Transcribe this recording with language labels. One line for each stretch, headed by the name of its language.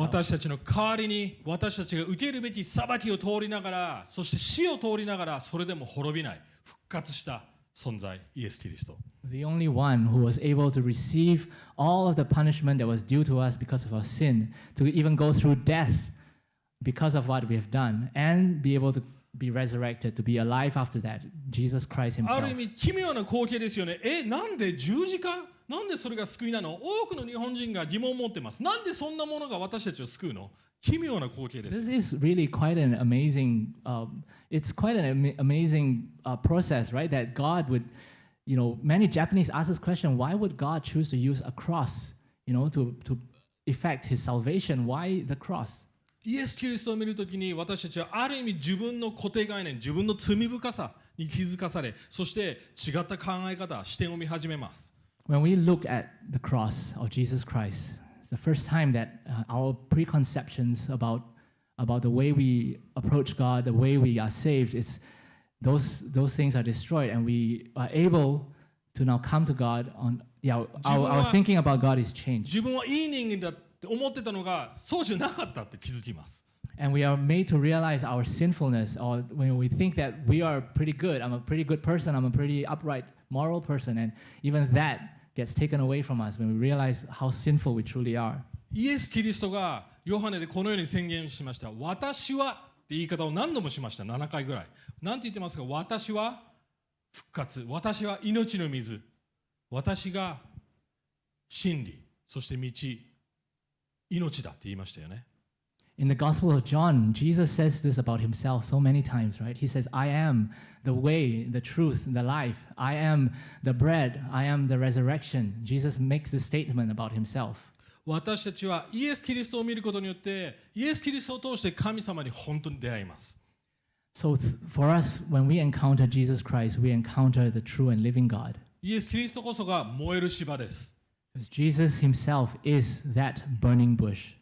Japanese: 私たちの代わりに私たちが受けるべき裁きを通りながら、そして死を通りながら、それでも滅びない復活した存在、イエス・キリスト。
English: The only one who was able to receive all of the punishment that was due to us because of our sin, to even go through death because of what we have done, and be able to be resurrected, to be alive after that, Jesus Christ
Japanese: ある
English: himself.
Japanese: 意味奇妙な光景ですよね。なんで十字架？なんでそれが救いなの？多くの日本人が疑問を持ってます。なんでそんなものが私たちを救うの？奇妙な光景です。
English: This is really quite an amazing, it's quite an amazing process, right? That God would, many Japanese ask this question, why would God choose to use a cross, to effect his salvation? Why the cross?
Japanese: イエス・キリストを見るときに私たちはある意味自分の固定概念、自分の罪深さに気づかされ、そして違った考え方、視点を見始めます。
English: When we look at the cross of Jesus Christ, it's the first time that our preconceptions about the way we approach God, the way we are saved, those things are destroyed, and we are able to now come to God on our thinking about God is changed.
Japanese: 自分はいい人間だって思ってたのがそうじゃなかったって気づきます。
English: And we are made to realize our sinfulness, or when we think that we are pretty good, I'm a pretty good person, I'm a pretty upright, moral person, and even that gets taken away from us when we realize how sinful we truly are.
Japanese: イエス・キリストがヨハネでこのように宣言しました。私はって言い方を何度もしました。 7回ぐらい。なんて言ってますか？私は復活。私は命の水。私が真理。そして道。命だって言いましたよね。
English: In the Gospel of John, Jesus says this about himself so many times, right? He says, I am the way, the truth, the life. I am the bread. I am the resurrection. Jesus makes this statement about himself.
Japanese: 私たちはイエス・キリストを見ることによってイエス・キリストを通して神様に本当に出会います。
English: So for us, when we encounter Jesus Christ, we encounter the true and living God.
Japanese: イエス・キリストこそが燃える芝です。
English: Because Jesus himself is that burning bush.